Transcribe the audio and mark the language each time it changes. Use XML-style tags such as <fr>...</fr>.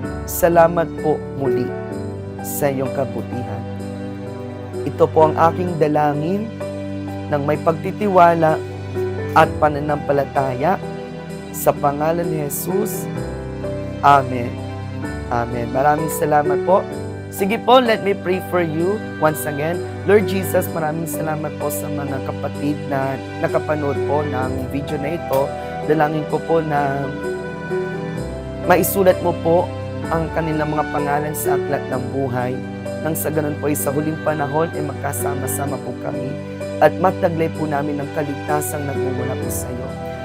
<tl>Salamat po muli sa iyong kabutihan. Ito po ang aking dalangin ng may pagtitiwala at pananampalataya sa pangalan ni Jesus. Amen. Amen. Maraming salamat po. Sige po,</tl> <en>let me pray for you once again.</en> <tl>Lord Jesus, maraming salamat po sa mga kapatid na nakapanood po ng video na ito. Dalangin ko po na maisulat mo po ang kanilang mga pangalan sa aklat ng buhay. Nang sa ganun po ay sa huling panahon ay magkasama-sama po kami at mataglay po namin ng kaligtasang nagmumula po sa iyo.</tl>